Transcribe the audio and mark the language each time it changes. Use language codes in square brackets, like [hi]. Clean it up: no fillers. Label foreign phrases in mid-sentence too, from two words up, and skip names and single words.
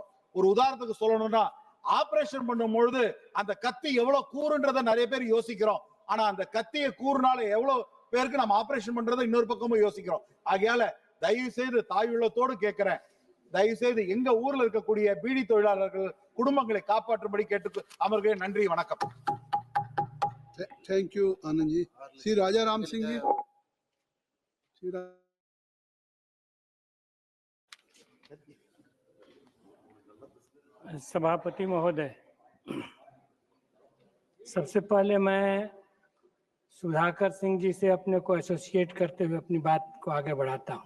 [ta] ஒரு உதாரணத்துக்கு சொல்லணும்னா, ஆபரேஷன் பண்ணும் பொழுது அந்த கத்தி எவ்வளவு கூறுன்றத நிறைய பேர் யோசிக்கிறோம். ஆனா அந்த கத்தியை கூறுனால எவ்வளவு பேருக்கு நம்ம ஆபரேஷன் பண்றதை இன்னொரு பக்கமும் யோசிக்கிறோம். ஆகையால தயவு செய்து தாய் உள்ளத்தோடு கேட்கிறேன், தயவு செய்து எங்க ஊர்ல இருக்கக்கூடிய பீடி தொழிலாளர்கள் குடும்பங்களை காப்பாற்றும்படி கேட்டு அமர்கிறேன். நன்றி, வணக்கம். [en] thank you [hi] आनंद जी। श्री राजा राम सिंह जी। सभापति महोदय, सबसे पहले मैं सुधाकर सिंह जी से अपने को एसोसिएट करते हुए अपनी बात को आगे बढ़ाता हूं।